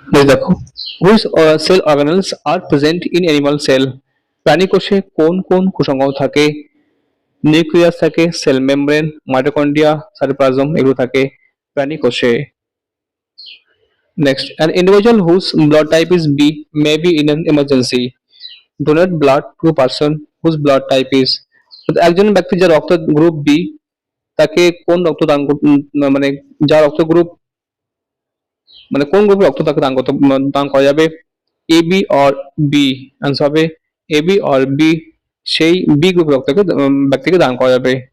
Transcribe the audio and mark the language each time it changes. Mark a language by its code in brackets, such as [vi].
[en] দেখো, which cell organelles are present in animal cell? [bn] প্রাণী কোষে কোন কোন কোষাঙ্গ থাকে? নিউক্লিয়াস থাকে, সেল মেমব্রেন, মাইটোকন্ড্রিয়া, সাইটোপ্লাজম এগুলো থাকে প্রাণী কোষে। [en] Next, an individual whose blood type is B may be in an emergency. Donate blood to a person whose blood type is. [bn] একজন ব্যক্তি যার রক্ত গ্রুপ বি, তাকে কোন রক্ত দান মানে যার রক্ত গ্রুপ মানে কোন গ্রুপের রক্ত তাকে দান করা যাবে? A be or B? Answer হবে এ বি অর বি, সেই বি গ্রুপের রক্তকে ব্যক্তিকে দান করা যাবে।